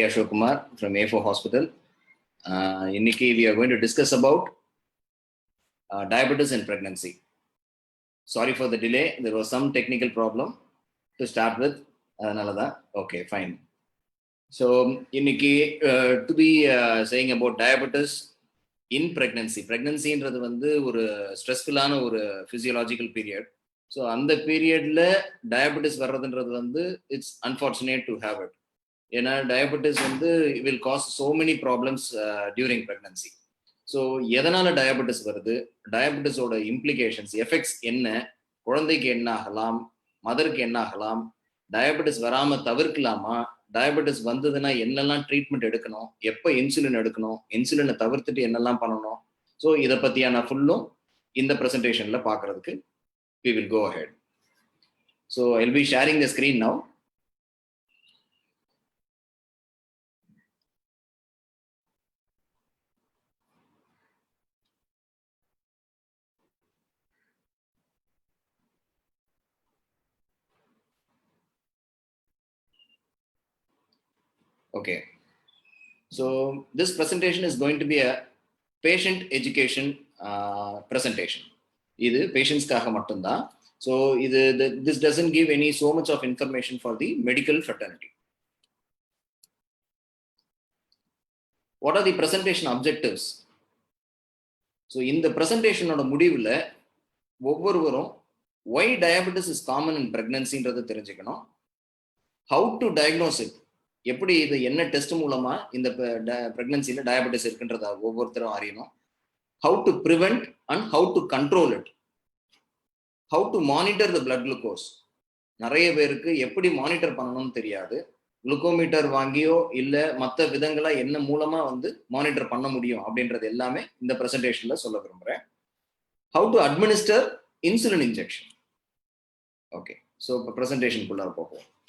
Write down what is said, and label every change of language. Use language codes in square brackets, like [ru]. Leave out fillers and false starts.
[en] Ashok Kumar from A4 Hospital. [ta] இன்னைக்கு [en] we are going to discuss about diabetes in pregnancy. Sorry for the delay. There was some technical problem to start with. [ta] அதனால தான். [en] Okay, fine. So [ta] இன்னைக்கு [en] to be saying about diabetes in pregnancy. [ta] Pregnancyன்றது வந்து ஒரு ஸ்ட்ரெஸ்ஃபுல்லான ஒரு physiological period. So அந்த பீரியட்ல diabetes வர்றதுன்றது வந்து [en] It's unfortunate to have it. [ta] ஏன்னா [en] diabetes [ta] வந்து [en] Will cause so many problems during pregnancy. [ta] So எதனால டயபெட்டிஸ் வருது, டயபெட்டிஸோட இம்ப்ளிகேஷன்ஸ், எஃபெக்ட்ஸ் என்ன, குழந்தைக்கு என்ன ஆகலாம், மதருக்கு என்ன ஆகலாம், டயபெட்டிஸ் வராமல் தவிர்க்கலாமா, டயபெட்டிஸ் வந்ததுன்னா என்னெல்லாம் ட்ரீட்மெண்ட் எடுக்கணும், எப்போ இன்சுலின் எடுக்கணும், இன்சுலினை தவிர்த்துட்டு என்னெல்லாம் பண்ணணும். ஸோ இதை பற்றியான ஃபுல்லும் இந்த ப்ரெசன்டேஷனில் பார்க்குறதுக்கு [en] we will go ahead. So I'll be sharing the screen now. Okay. So this presentation is going to be a patient education presentation. [ta] இது பேஷண்ட்ஸ்க்காக மட்டும்தான். [en] so [ta] இது [en] This doesn't give any so much of information for the medical fraternity. What are the presentation objectives? So [ta] இந்த ப்ரெசன்டேஷனோட முடிவில் ஒவ்வொருவரும் [en] why diabetes is common in ப்ரெக்னன்சின்றதை [ta] தெரிஞ்சுக்கணும். [en] how to diagnose it, [ta] எப்படி இது என்ன டெஸ்ட் மூலமா இந்த ப்ரெக்னன்சியில் டயபெட்டிஸ் இருக்குன்றத ஒவ்வொருத்தரும் அறியணும். [en] How to prevent and how to control it. How to monitor the blood glucose. [ta] நிறைய பேருக்கு எப்படி மானிட்டர் பண்ணணும்னு தெரியாது. குளுக்கோமீட்டர் வாங்கியோ இல்லை மற்ற விதங்களா என்ன மூலமா வந்து மானிட்டர் பண்ண முடியும் அப்படின்றது எல்லாமே இந்த ப்ரெசன்டேஷன்ல சொல்ல விரும்புறேன். [en] How to administer insulin injection. Okay, so [ta] இப்போ ப்ரெசன்டேஷனுக்குள்ளார போகும்.